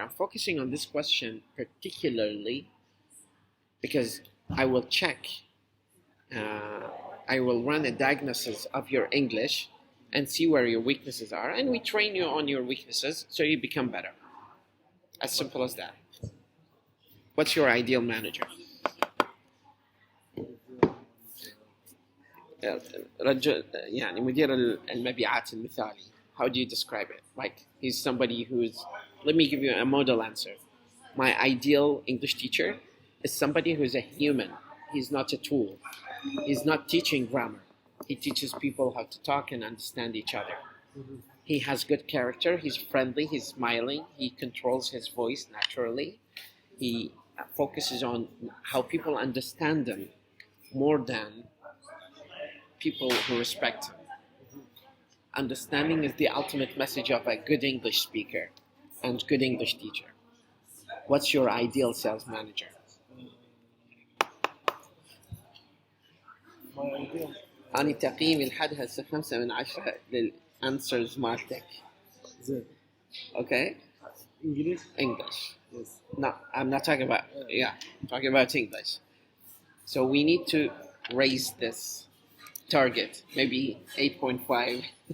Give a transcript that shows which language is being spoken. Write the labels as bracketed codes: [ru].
[en] I'm focusing on this question particularly because I will check, I will run a diagnosis of your English and see where your weaknesses are, and we train you on your weaknesses so you become better. As simple as that. What's your ideal manager? [ar] رجل يعني مدير المبيعات المثالي. [en] How do you describe it? Like he's somebody who's, let me give you a model answer. My ideal English teacher is somebody who's a human. He's not a tool. He's not teaching grammar. He teaches people how to talk and understand each other. He has good character. He's friendly. He's smiling. He controls his voice naturally. He focuses on how people understand him more than people who respect him. Understanding is the ultimate message of a good English speaker and good English teacher. What's your ideal sales manager? My ideal. [ar] أنا تقييمي لحد هسه 5 من 10 للأنسرز مالتك. زين. [en] Okay? English? English. Yes. No, I'm not talking about, I'm talking about English. So we need to raise this target, maybe 8.5.